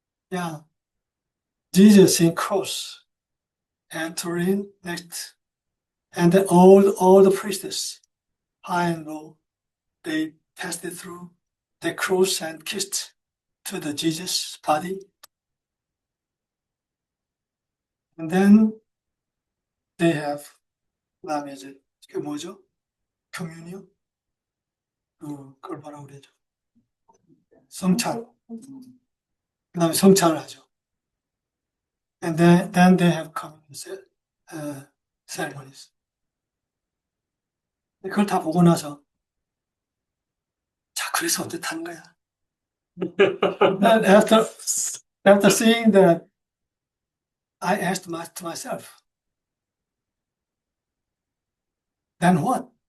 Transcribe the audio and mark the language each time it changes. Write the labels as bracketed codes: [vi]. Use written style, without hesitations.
[en] Yeah, Jesus in cross entering next, and then all the priests high and low they passed it through the cross and kissed to the Jesus body, and then they have [ko] 그다음에 이제 그 뭐죠? communion 그걸 뭐라고 그러죠? 성찬. 그다음에 성찬을 하죠. [en] And then they have communion ceremonies. [ko] 그걸 다 보고 나서 자 그래서 어떻게 거야? [en] And after seeing that, I asked to myself, then what?